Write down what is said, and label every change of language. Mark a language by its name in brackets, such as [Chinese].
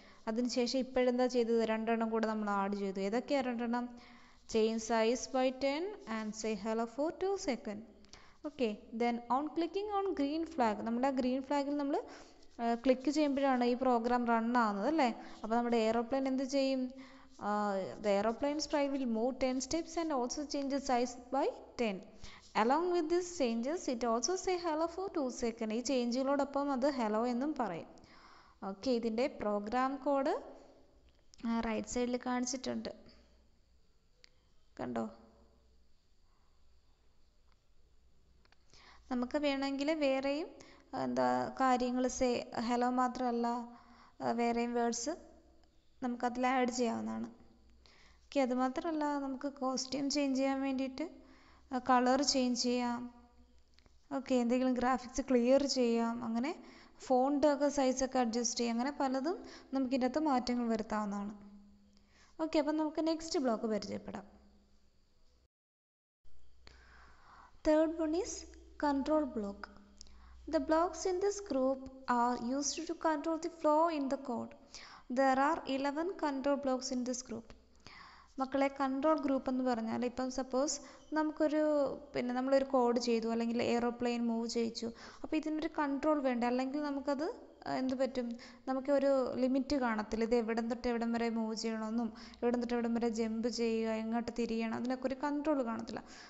[Malayalam] അതിനുശേഷം ഇപ്പോഴെന്താ ചെയ്തത്? 2 എണ്ണം കൂടെ നമ്മൾ ആഡ് ചെയ്തു. ഏതൊക്കെയാണ് 2 എണ്ണം? [English] Change size by 10 and say hello for 2 second. [Malayalam] Okay, [English] Then on clicking on green flag. [Malayalam] നമ്മുടെ ആ ഗ്രീൻ ഫ്ലാഗിൽ നമ്മൾ ക്ലിക്ക് ചെയ്യുമ്പോഴാണ് ഈ പ്രോഗ്രാം റൺ ആവുന്നത് അല്ലേ? അപ്പോൾ നമ്മുടെ എയറോപ്ലെയിൻ എന്ത് ചെയ്യും? [English] The aeroplane sprite will move 10 steps and also change the size by 10. Along with these changes, it also say hello for 2 seconds. [Malayalam] ഈ ചേഞ്ചുകളോടൊപ്പം അത് ഹലോ എന്നും പറയും. ഓക്കെ, ഇതിൻ്റെ പ്രോഗ്രാം കോഡ് റൈറ്റ് സൈഡിൽ കാണിച്ചിട്ടുണ്ട്. കണ്ടോ? നമുക്ക് വേണമെങ്കിൽ വേറെയും കാര്യങ്ങൾ ഹലോ മാത്രമല്ല വേറെയും വേർഡ്സ് നമുക്കതിൽ ആഡ് ചെയ്യാവുന്നതാണ്. ഓക്കെ, അതുമാത്രമല്ല നമുക്ക് കോസ്റ്റ്യൂം ചേഞ്ച് ചെയ്യാൻ വേണ്ടിയിട്ട് കളർ ചേഞ്ച് ചെയ്യാം. ഓക്കെ, എന്തെങ്കിലും ഗ്രാഫിക്സ് ക്ലിയർ ചെയ്യാം. അങ്ങനെ ഫോണ്ടൊക്കെ സൈസൊക്കെ അഡ്ജസ്റ്റ് ചെയ്യാം. അങ്ങനെ പലതും നമുക്കിതിനകത്ത് മാറ്റങ്ങൾ വരുത്താവുന്നതാണ്. ഓക്കെ, അപ്പം നമുക്ക് നെക്സ്റ്റ് ബ്ലോക്ക് പരിചയപ്പെടാം. [English] Third one is control block. The blocks in this group are used to control the flow in the code. There are 11 control blocks in this group. [Malayalam] മക്കളെ, കൺട്രോൾ ഗ്രൂപ്പ് എന്ന് പറഞ്ഞാൽ ഇപ്പം suppose നമ്മളൊരു code ചെയ്തു, അല്ലെങ്കിൽ aeroplane move ചെയ്യിച്ചു. അപ്പോൾ ഇതിനൊരു കൺട്രോൾ വേണ്ട, അല്ലെങ്കിൽ നമുക്കത് എന്ത് പറ്റും? നമുക്ക് ഒരു ലിമിറ്റ് കാണത്തില്ല. ഇത് എവിടം തൊട്ട് എവിടം വരെ മൂവ് ചെയ്യണമെന്നും എവിടം തൊട്ട് എവിടം വരെ ജമ്പ് ചെയ്യുക, എങ്ങോട്ട് തിരിയണം, അതിനൊക്കെ ഒരു കൺട്രോൾ കാണത്തില്ല.